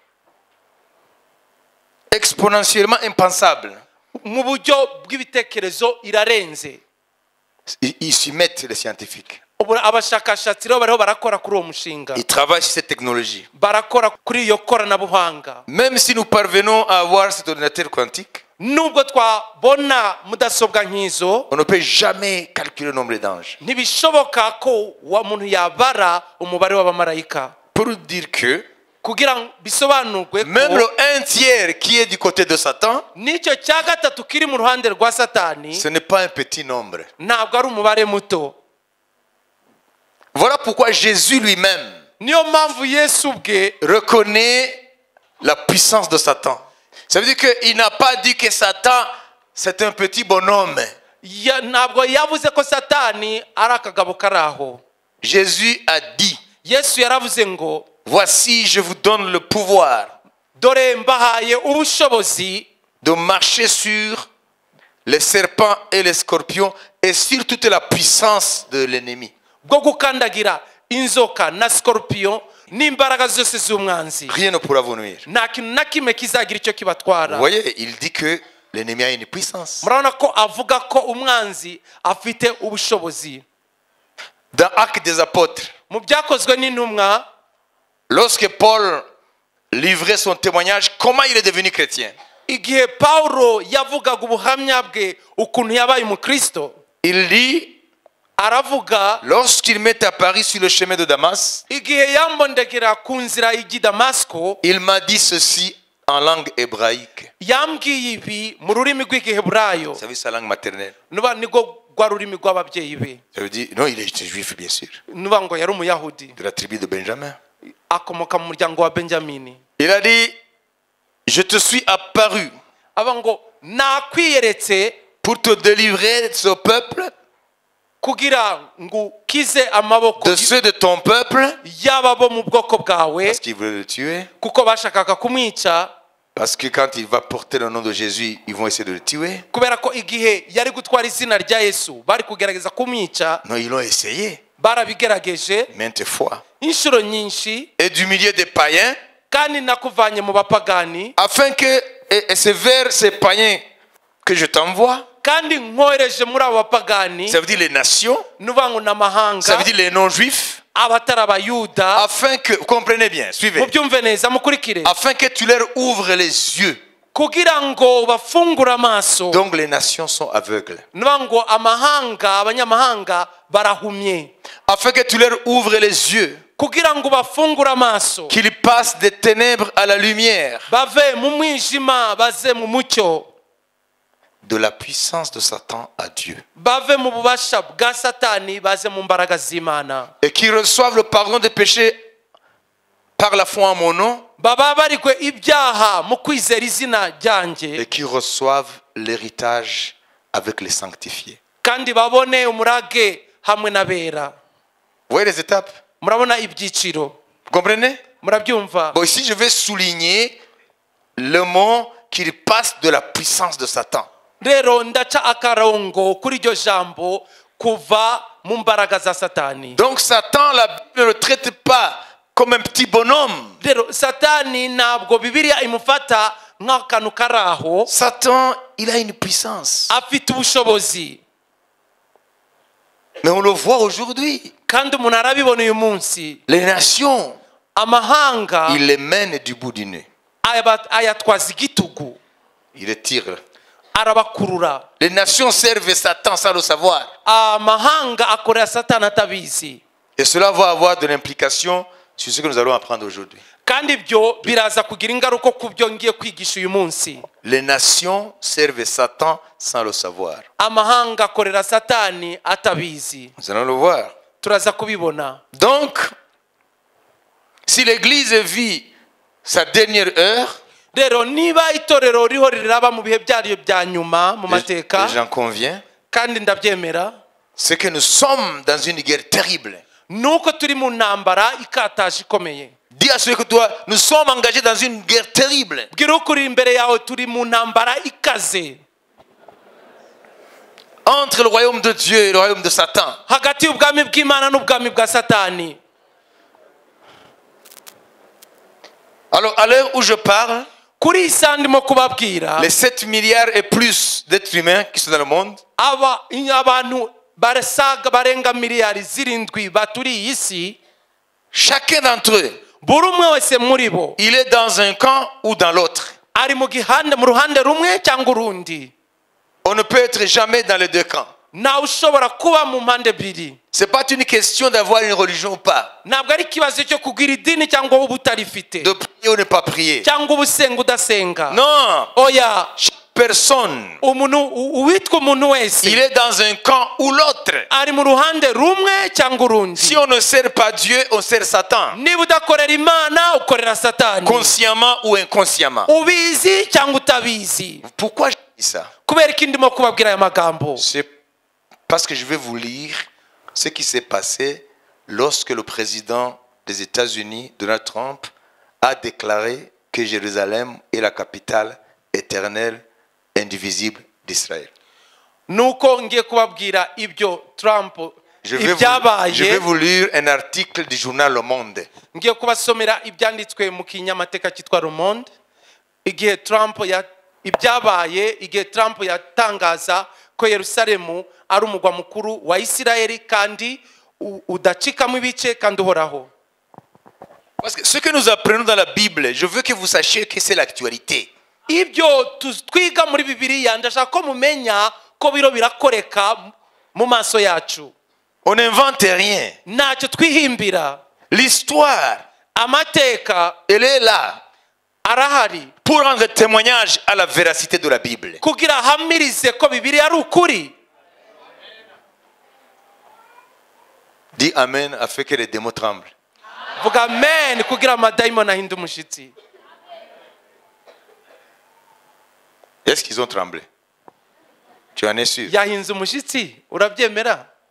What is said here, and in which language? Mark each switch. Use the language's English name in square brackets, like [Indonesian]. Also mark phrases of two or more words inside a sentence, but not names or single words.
[French] Exponentiellement impensable. [Kinyarwanda] mu buryo bw'ibitekerezo irarenze. [French] Ils s'y mettent, les scientifiques. [Kinyarwanda] Ubu abashakashatsi rero bariho barakora kuri uwo mushinga, [French] Ils travaillent sur cette technologie. [Kinyarwanda] barakora kuri iyo koranabuhanga. [French] Même si nous parvenons à avoir cet ordinateur quantique, [Kinyarwanda] Nubwo twabona mudasobwa nk'izo, [French] on ne peut jamais calculer le nombre d'anges. [Kinyarwanda] ntibishoboka ko umuntu yabara umubare w'abamarayika. [French] Pour dire que [Kinyarwanda] Kugira ngo bisobanurwe [French] même [Kinyarwanda] ko [French] le 1 tiers qui est du côté de Satan, [Kinyarwanda] n'icyo cya gatatu kiri mu ruhande rwa satani [French] ce n'est pas un petit nombre. [Kinyarwanda] ntabwo ari umubare muto. [French] Voilà pourquoi Jésus lui-même [Kinyarwanda] Niyo mpamvu Yesu ubwe [French] reconnaît la puissance de Satan. Ça veut dire qu'il n'a pas dit que Satan, c'est un petit bonhomme. [Kinyarwanda] ntabwo yavuze ko satani ari akagabo kari aho. [French] Jésus a dit, [Kinyarwanda] Yesu yaravuze ngo, [French] voici, je vous donne le pouvoir [Kinyarwanda] dore mbahaye ubushobozi [French] de marcher sur les serpents et les scorpions et sur toute la puissance de l'ennemi. [Kinyarwanda] bwo gukandagira inzoka na scorpion n'imbaraga zose z'umwanzi. [French] Rien ne pourra vous nuire. [Kinyarwanda] Nta kintu na kimwe kizagira icyo kibatwara. [French] Vous voyez, il dit que l'ennemi a une puissance. [Kinyarwanda] Murabona ko avuga ko umwanzi afite ubushobozi. [French] Dans Actes des Apôtres, [Kinyarwanda] Mu byakozwe n'intumwa, [French] lorsque Paul livrait son témoignage, comment il est devenu chrétien? [Kinyarwanda] igihe Pawulo yavugaga ubuhamya bwe ukuntu yabaye umukristo, [French] Il dit, [Kinyarwanda] aravuga [French] lorsqu'il m'est apparu sur le chemin de Damas, [Kinyarwanda] igihe yambondegera ku nzira y'ijya Damasiko, [French] il m'a dit ceci en langue hébraïque. [Kinyarwanda] yambwiye ibi mu rurimi rw'igiheburayo. [French] Ça veut dire sa langue maternelle. [Kinyarwanda] Nuba niko rwa rurimi rw'ababyeyi be. [French] Ça veut dire, non, il est juif, bien sûr, [Kinyarwanda] Nuba ngo yari umuyahudi, [French] de la tribu de Benjamin. [Kinyarwanda] akomoka mu muryango wa Benjamini. [French] Il a dit, je te suis apparu [Kinyarwanda] Aba ngo nakwiyeretse [French] pour te délivrer de ce peuple, [Kinyarwanda] kugira ngo kize amaboko [French] de ceux de ton peuple, [Kinyarwanda] y'aba bo mu bwoko bwawe, [French] parce qu'il voulait le tuer. [Kinyarwanda] kuko bashakaga kumwica. [French] Parce que quand il va porter le nom de Jésus, ils vont essayer de le tuer. [Kinyarwanda] Kubera ko igihe yari gutwara izina rya Yesu bari kugerageza kumwica, [French] Non, ils l'ont essayé [Kinyarwanda] barabigerageje [French] maintes fois. [Kinyarwanda] inshuro nyinshi, [French] Et du milieu des païens, [Kinyarwanda] kandi nakuvanye mu bapagani, [French] afin que, et c'est vers ces païens que je t'envoie, [Kinyarwanda] kandi nkohereje muri abo bapagani, [French] ça veut dire les nations, [Kinyarwanda] nuvuga ngo n'amahanga, [French] ça veut dire les non-juifs, [Kinyarwanda] abatari abayuda. [French] afin que, vous comprenez bien, suivez, [Kinyarwanda] Mubyumve neza mukurikire, [French] afin que tu leur ouvres les yeux. [Kinyarwanda] kugira ngo bafungure amaso. [French] Donc les nations sont aveugles. [Kinyarwanda] Nuvuga ngo amahanga, abanyamahanga barahumye, [French] Afin que tu leur ouvres les yeux, [Kinyarwanda] kugira ngo bafungure amaso, [French] qu'ils passent des ténèbres à la lumière, [Kinyarwanda] bave mu mwijima baze mu mucyo, [French] de la puissance de Satan à Dieu. [Kinyarwanda] bave mu bubasha bwa satani baze mu mbaraga z'Imana, [French] Et qu'ils reçoivent le pardon des péchés par la foi en mon nom, [Kinyarwanda] baba barigwe ibyaha mu kwizera izina ryanjye, [French] et qu'ils reçoivent l'héritage avec les sanctifiés. [Kinyarwanda] kandi babone umurage hamwe n'abera. [French] Vous voyez les étapes? [Kinyarwanda] Murabona ibyiciro, [French] Vous comprenez? [Kinyarwanda] murabyumva. [French] Bon, ici, je vais souligner le mot qu'il passe de la puissance de Satan. [Kinyarwanda] Rero ndaca akarongo kuri iryo jambo kuva mu mbaraga za satani. [French] Donc, Satan, la Bible ne le traite pas comme un petit bonhomme. [Kinyarwanda] Rero satani ntabwo Bibiliya imufata nk'akantu kari aho, [French] Satan, il a une puissance. [Kinyarwanda] afite ubushobozi. [French] Mais on le voit aujourd'hui. [Kinyarwanda] Kandi umuntu arabibona uyu munsi. [French] Les nations, [Kinyarwanda] Amahanga [French] il les mène du bout du nez. [Kinyarwanda] ayatwaza igitugu, [French] Il les tire. [Kinyarwanda] arabakurura. [French] Les nations servent Satan sans le savoir. [Kinyarwanda] Amahanga akorera Satani atabizi. [French] Et cela va avoir de l'implication sur ce que nous allons apprendre aujourd'hui. [Kinyarwanda] Kandi ibyo biraza kugira ingaruka ku byo ngiye kwigisha uyu munsi. [French] Les nations servent Satan sans le savoir. [Kinyarwanda] Amahanga akorera Satani atabizi. [French] Nous allons le voir. [Kinyarwanda] Turaza kubibona. [French] Donc, si l'Église vit sa dernière heure, [Kinyarwanda] Rero niba itorero riho riraba mu bihe byaryo bya nyuma mu mateka, [French] et j'en conviens, [Kinyarwanda] kandi ndabyemera, [French] c'est que nous sommes dans une guerre terrible. [Kinyarwanda] nuko turi mu ntambara ikataje ikomeye. [French] Dis à celui que toi, nous sommes engagés dans une guerre terrible. [Kinyarwanda] Bwira ukuri imbere yawe turi mu ntambara ikaze. [French] Entre le royaume de Dieu et le royaume de Satan. [Kinyarwanda] Hagati y'ubwami bw'Imana n'ubwami bwa Satani. [French] Alors, à l'heure où je parle, [Kinyarwanda] Kuri isa ndimo kubabwira, [French] les 7 milliards et plus d'êtres humains qui sont dans le monde, [Kinyarwanda] abantu barenga miliyari zirindwi baturiye isi, [French] chacun d'entre eux, [Kinyarwanda] buri umwe wese muri bo [French] il est dans un camp ou dans l'autre. [Kinyarwanda] ari mu ruhande rumwe cyangwa urundi. [French] On ne peut être jamais dans les deux camps. [Kinyarwanda] Ntawe ushobora kuba mu mpande ebyiri. [French] Ce n'est pas une question d'avoir une religion ou pas. [Kinyarwanda] Ntabwo ari ikibazo cyo kugira idini cyangwa uba utarifite, [French] De prier ou ne pas prier. [Kinyarwanda] cyangwa uba usenga udasenga. [French] Non. [Kinyarwanda] Oya, [French] Chaque personne, [Kinyarwanda] uwitwa umuntu wese [French] il est dans un camp ou l'autre. [Kinyarwanda] ari mu ruhande rumwe cyangwa urundi. [French] Si on ne sert pas Dieu, on sert Satan. [Kinyarwanda] Niba udakorera Imana ukorera Satani, [French] Consciemment ou inconsciemment. [Kinyarwanda] ubizi cyangwa utabizi. [French] Pourquoi je dis ça? [Kinyarwanda] Kubera ko ndimo kubabwira aya magambo, [French] C'est parce que je vais vous lire ce qui s'est passé lorsque le président des États-Unis, Donald Trump, a déclaré que Jérusalem est la capitale éternelle, indivisible d'Israël. [Kinyarwanda] nuko ngiye kubabwira ibyo Trump [French] Je vais [Kinyarwanda] ibyabaye. [French] vous lire un article du journal Le Monde. [Kinyarwanda] Ngiye kubasomera ibyanditswe mu kinyamateka cyitwa Le Monde, igihe Trump yatangaza ko Yerusalemu ari umugwa mukuru wa Isirayeli kandi udacikamo ibice kandi uhoraho. [French] Parce que ce que nous apprenons dans la Bible, je veux que vous sachiez que c'est l'actualité. [Kinyarwanda] Ibyo twiga muri Bibiliya ndashaka ko mumenya ko biro birakoreka mu maso yacu. [French] On n'invente rien. [Kinyarwanda] Ntacyo twihimbira. [French] L'histoire, [Kinyarwanda] Amateka [French] elle est là [Kinyarwanda] arahari [French] pour rendre témoignage à la véracité de la Bible. [Kinyarwanda] kugira hamirize ko Bibiliya ari ukuri. [French] Dis Amen afin que les démons tremblent. [Kinyarwanda] Vuga amen kugira amadayimoni ahinde umushitsi. [French] Est-ce qu'ils ont tremblé? Tu en es sûr? [Kinyarwanda] Yahinze umushitsi, urabyemera?